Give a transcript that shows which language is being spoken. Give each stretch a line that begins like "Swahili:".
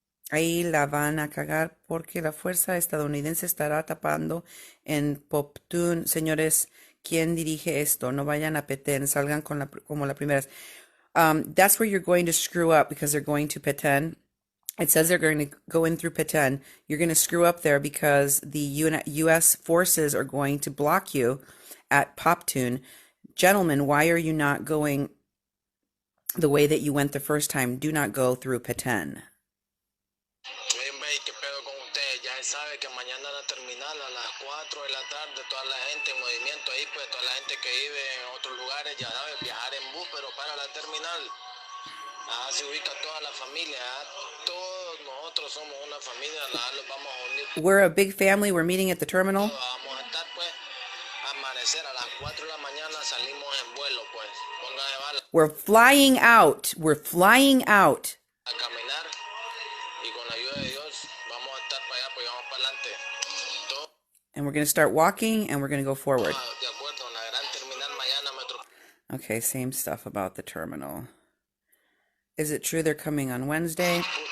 Spanish: Ahí la van a cagar porque la fuerza estadounidense estará tapando en Poptún. Señores, ¿quién dirige esto? No vayan a Petén, salgan como la primera.
English: That's where you're going to screw up because they're going to Petén. It says they're going to go in through Petén. You're going to screw up there because the U.S. forces are going to block you at Poptún. Gentlemen, why are you not going the way that you went the first time? Do not go through Petén.
Spanish: ¿Qué pedo con ustedes? Ya sabe que mañana la terminal a las 4 de la tarde, toda la gente en movimiento ahí, pues toda la gente que vive en otros lugares, ya sabe, viajar en bus, pero para la terminal. Se ubica toda la familia, todos nosotros somos una familia, los vamos a unir.
English: We're a big family, we're meeting at the terminal.
Spanish: Vamos a estar pues, amanecer a las 4 de la mañana salimos en vuelo pues, póngase bala.
English: We're flying out,
Spanish: A caminar y con la ayuda de Dios vamos a estar para allá, pues vamos para adelante.
English: And we're going to start walking and we're going to go forward.
Spanish: De acuerdo, la gran terminal mañana metro.
English: Okay, same stuff about the terminal. Is it true they're coming on Wednesday?